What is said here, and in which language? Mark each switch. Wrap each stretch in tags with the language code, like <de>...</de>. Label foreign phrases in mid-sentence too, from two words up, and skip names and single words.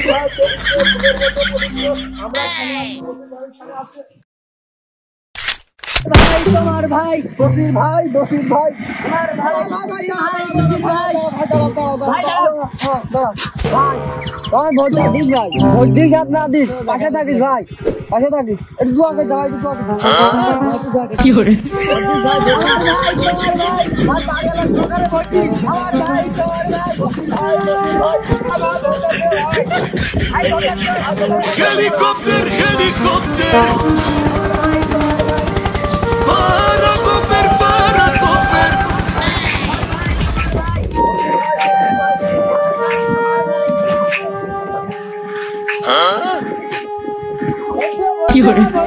<bn>তোমার ভাই বসির ভাই বসির ভাই ভোটটা দিস ভাই, ভোট দিস আর না দিস পাশে থাকিস ভাই, পাশে থাকিস। একটু দোয়া করে ভাই, একটু দোয়া করে। কি করে</bn> <pt>Helicóptero, helicóptero. Para comer, para comer.</pt> <bn>কি করে</bn>